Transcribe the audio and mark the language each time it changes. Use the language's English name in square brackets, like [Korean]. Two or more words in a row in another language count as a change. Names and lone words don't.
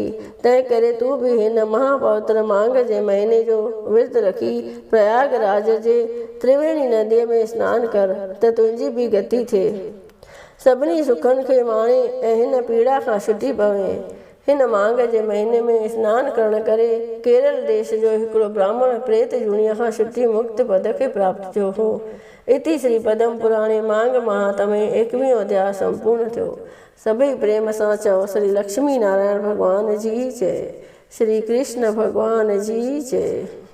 [Sindhi] तंहिं करे तूं बि हिन महापवित्र माघ जे महीने जो विर्त रखी प्रयागराज जे त्रिवेणी नदीअ में सनानु कर त तुंहिंजी बि गति थिए, सभिनी सुखनि खे माणे ऐं हिन पीड़ा खां छुटी पवे। हिन माघ जे महीने में सनानु करण करे केरल देश जो हिकिड़ो ब्राह्मण प्रेत जूणीअ खां छुटी मुक्त पद खे प्राप्त थियो हो। [Sanskrit] इति श्री पद्म पुराणे माघ महात्म्य 21 अध्याय [Sindhi] संपूर्ण थियो। सभई प्रेम सां चओ श्री लक्ष्मी नारायण भगवान जी जय, श्री कृष्ण भगवान जी जय।